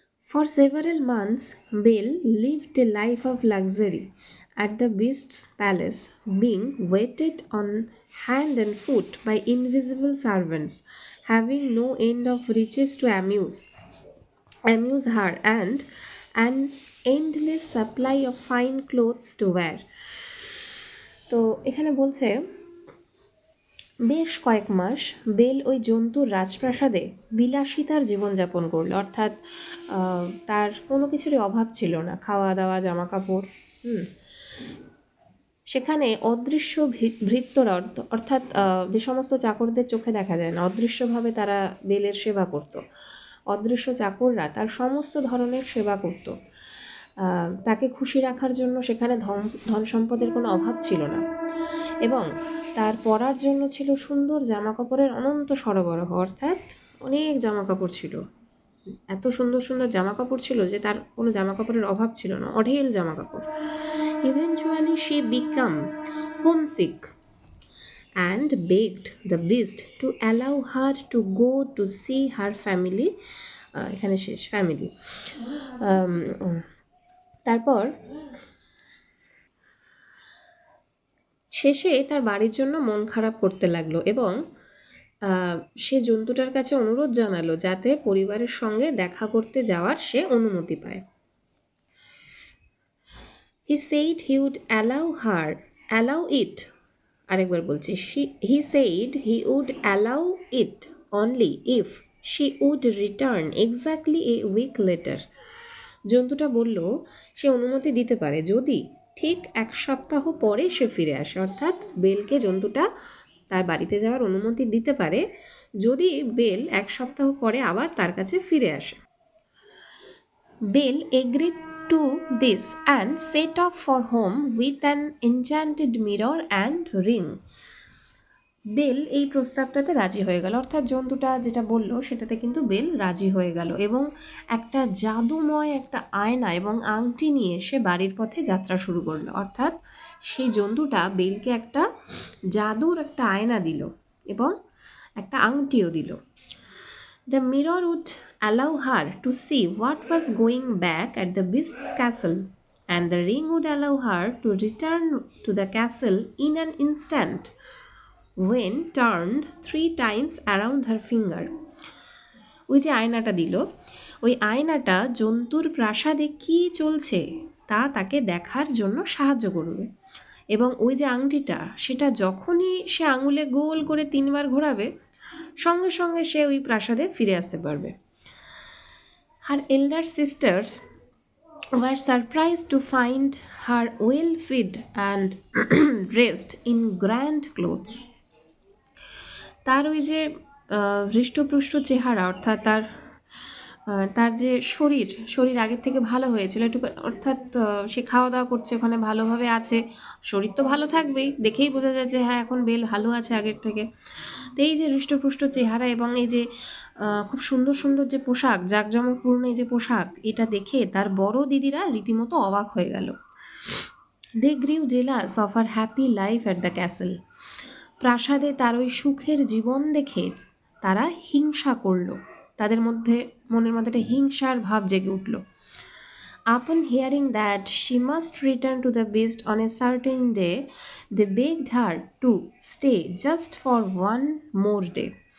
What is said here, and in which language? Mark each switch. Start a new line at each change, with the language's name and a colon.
English: For several months, Bale lived a life of luxury at the beast's palace, being waited on hand and foot by invisible servants, having no end of riches to amuse her, and an endless supply of fine clothes to wear.
Bangla: তো এখানে বলছে বেশ কয়েক মাস bell ওই জন্তুর রাজপ্রাসাদে বিলাসিতার জীবনযাপন করল, অর্থাৎ তার কোনো কিছুরই অভাব ছিল না, খাওয়া দাওয়া, জামা কাপড়। সেখানে অদৃশ্য ভৃত্যরা, অর্থাৎ যে সমস্ত চাকরদের চোখে দেখা যায় না, অদৃশ্যভাবে তারা বেলের সেবা করত। অদৃশ্য চাকররা তার সমস্ত ধরনের সেবা করত। তাকে খুশি রাখার জন্য সেখানে ধন সম্পদের কোনো অভাব ছিল না, এবং তার পরার জন্য ছিল সুন্দর জামাকাপড়ের অনন্ত সরবরাহ, অর্থাৎ অনেক জামাকাপড় ছিল, এত সুন্দর সুন্দর জামাকাপড় ছিল যে তার কোনো জামাকাপড়ের অভাব ছিল না, অঢেল জামাকাপড়।
English: Eventually she became homesick and begged the beast to allow her to go to see her family.
Bangla: এখানে শেষ, ফ্যামিলি। তারপর শেষে তার বাড়ির জন্য মন খারাপ করতে লাগলো এবং সে জন্তুটার কাছে অনুরোধ জানালো যাতে পরিবারের সঙ্গে দেখা করতে যাওয়ার সে অনুমতি পায়।
English: He said he would allow it.
Bangla: আরেকবার বলছি,
English: he said he would allow it only if she would return exactly a week later.
Bangla: জন্তুটা বলল সে অনুমতি দিতে পারে যদি ঠিক 1 সপ্তাহ পরে সে ফিরে আসে, অর্থাৎ বেলকে জন্তুটা তার বাড়িতে যাওয়ার অনুমতি দিতে পারে যদি বেল 1 সপ্তাহ পরে আবার তার কাছে ফিরে আসে।
English: Belle agreed to this and set off for home with an enchanted mirror and ring.
Bangla: Bell এই প্রস্তাবটাতে রাজি হয়ে গেল, অর্থাৎ জন্তুটা যেটা বলল সেটাতে কিন্তু বেল রাজি হয়ে গেল এবং একটা জাদুময় একটা আয়না এবং আংটি নিয়ে সে বাড়ির পথে যাত্রা শুরু করলো। অর্থাৎ সেই জন্তুটা বেলকে একটা জাদুর একটা আয়না দিল এবং একটা আংটিও দিল।
English: The mirror would allow her to see what was going back at the beast's castle, and the ring would allow her to return to the castle in an instant when turned 3 times around her finger.
Bangla: ওই যে আয়নাটা দিল, ওই আয়নাটা জন্তুর প্রাসাদে কি চলছে তা তাকে দেখার জন্য সাহায্য করবে এবং ওই যে আংটিটা সেটা যখনই সে আঙুলে গোল করে 3বার ঘোরাবে সঙ্গে সঙ্গে সে ওই প্রাসাদে ফিরে আসতে পারবে। Her elder sisters were surprised to find her well fed and dressed in grand clothes. তার ওই যে হৃষ্টপুষ্ট চেহারা, অর্থাৎ তার যে শরীর আগের থেকে ভালো হয়েছিল একটু, অর্থাৎ সে খাওয়া দাওয়া করছে ওখানে, ভালোভাবে আছে, শরীর তো ভালো থাকবেই, দেখেই বোঝা যায় যে হ্যাঁ এখন বেল ভালো আছে আগের থেকে। তো এই যে হৃষ্টপুষ্ট চেহারা এবং এই যে খুব সুন্দর সুন্দর যে পোশাক, জাঁকজমকপূর্ণ এই যে পোশাক, এটা দেখে তার বড় দিদিরা রীতিমতো অবাক হয়ে গেল।
English: They grew jealous of her happy life at the castle.
Bangla: প্রাসাদে তার ওই সুখের জীবন দেখে তারা হিংসা করল, তাদের মনের মধ্যে একটা হিংসার ভাব জেগে উঠল।
English: Upon hearing that she must return to the beast on a certain day, they begged her to stay just for 1 more day.